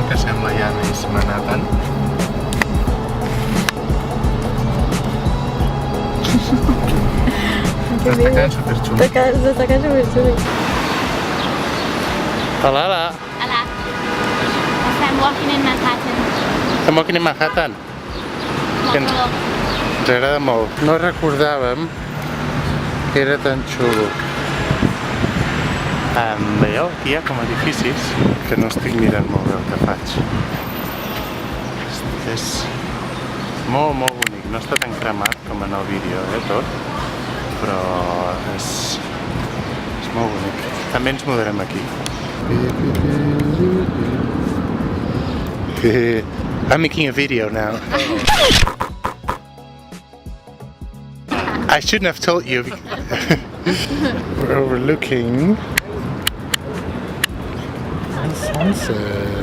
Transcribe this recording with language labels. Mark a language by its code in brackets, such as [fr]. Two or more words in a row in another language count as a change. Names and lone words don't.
[ca] Que sembla ja més Manhattan. Està quedant superxulo. Està quedant superxulo. Hola, hola. Hola. Estem [en] walking in Manhattan. Estem walking in Manhattan. [ca] Molt Ens xulo. agrada molt. No recordàvem que era tan xulo. Veieu, aquí hi ha com edificis que no estic mirant molt bé el que faig. És molt, molt bonic. No està tan cremat com en el vídeo, tot. Però és molt bonic. També ens mudarem aquí. [en] I'm making a video now. I shouldn't have told you. We're overlooking the sunset.